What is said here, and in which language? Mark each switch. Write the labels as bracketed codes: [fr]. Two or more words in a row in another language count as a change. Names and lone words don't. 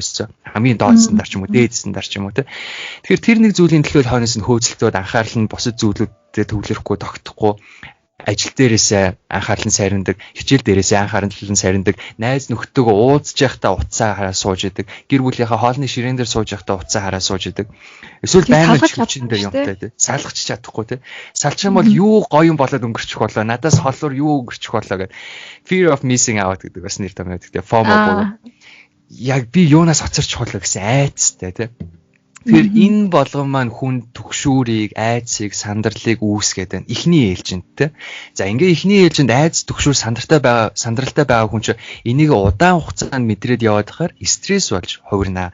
[mn] Ерөөсөө хамгийн доод стандарт ч юм уу, дээд стандарт ч юм уу тийм. Тэгэхээр тэр нэг зүйлийн төлөө хойноос нь хөөцөлтөд анхаарал нь бусад зүйлүүдэд төвлөрөхгүй, тогтохгүй ажил дээрээсээ анхаарал нь сарндаг, хичээл дээрээсээ анхаарал нь сарндаг, найз нөхдөд уулзж байхдаа утсаа хараа сууж идэг, гэр бүлийнхээ хоолны ширээн дээр сууж байхдаа утсаа хараа сууж идэг. Эсвэл байнга чүлчин дээр юмтай тий. Салгаж чадахгүй тий. Салчих юм бол юу гоё юм болоод өнгөрчих болоо, надаас холоор юу өнгөрчих болоо гэдэг. [en] Fear of missing out [mn] гэдэг бас нэр томьёо гэдэг. FOMO буюу яг би юунаас хоцорч болоо гэсэн айцтай тий. Тэгэхээр энэ болгон маань хүн түгшүүрийг, айцыг, сандарлыг үүсгээд байна. Эхний ээлжинд те. За ингээ эхний ээлжинд айц, түгшүүр сандралтай байгаа хүн чинь энийг удаан хугацаанд мэдрээд яваад байхаар стресс болж хувирнаа.